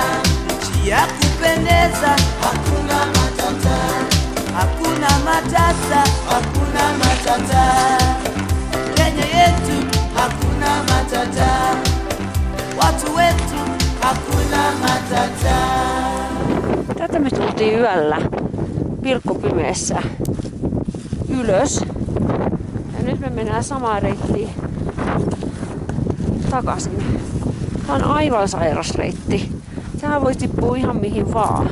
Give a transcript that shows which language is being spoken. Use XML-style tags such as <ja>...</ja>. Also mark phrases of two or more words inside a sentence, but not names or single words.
<sw>Nchi ya kupendeza, hakuna matata. Hakuna matata, hakuna matata. Kenya yetu, hakuna matata. Watu wetu, hakuna matata.</sw> <fi>Tätä me tultiin yöllä pilkkopimeessä ylös. Ja nyt me mennään samaa reittiä takaisin. Tää on aivan sairas reitti. Sähän voi tippua ihan mihin vaan.</fi>